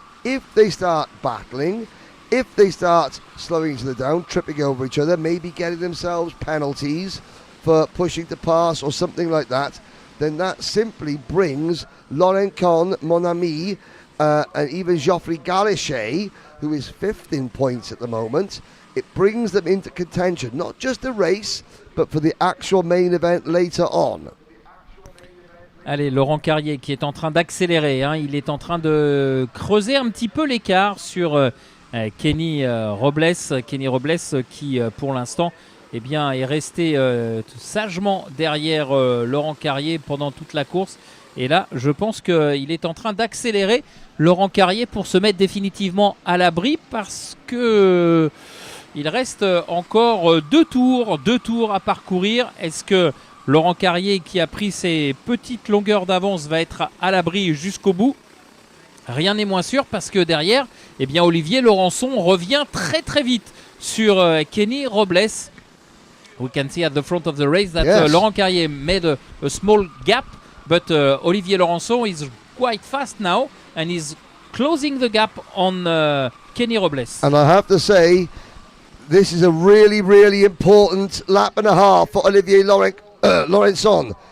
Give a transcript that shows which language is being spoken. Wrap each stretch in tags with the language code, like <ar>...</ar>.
<en>If they start battling, if they start slowing each other down, tripping over each other, maybe getting themselves penalties for pushing to pass or something like that, then that simply brings Laurent Con, Monami, and even Geoffrey Galichet, who is 5th in points at the moment, it brings them into contention, not just the race, but for the actual main event later on.</en> <fr>Allez, Laurent Carrier qui est en train d'accélérer, hein. Il est en train de creuser un petit peu l'écart sur Kenny Robles. Kenny Robles qui, pour l'instant, eh bien, est resté sagement derrière Laurent Carrier pendant toute la course. Et là, je pense qu'il est en train d'accélérer Laurent Carrier pour se mettre définitivement à l'abri, parce que il reste encore deux tours à parcourir. Est-ce que Laurent Carrier, qui a pris ses petites longueurs d'avance, va être à l'abri jusqu'au bout? Rien n'est moins sûr, parce que derrière, eh bien, Olivier Laurençon revient très très vite sur Kenny Robles.</fr> <en>We can see at the front of the race that yes. Laurent Carrier made a small gap, but Olivier Laurençon is quite fast now and is closing the gap on Kenny Robles. And I have to say, this is a really, really important lap and a half for Olivier Laurençon.</en>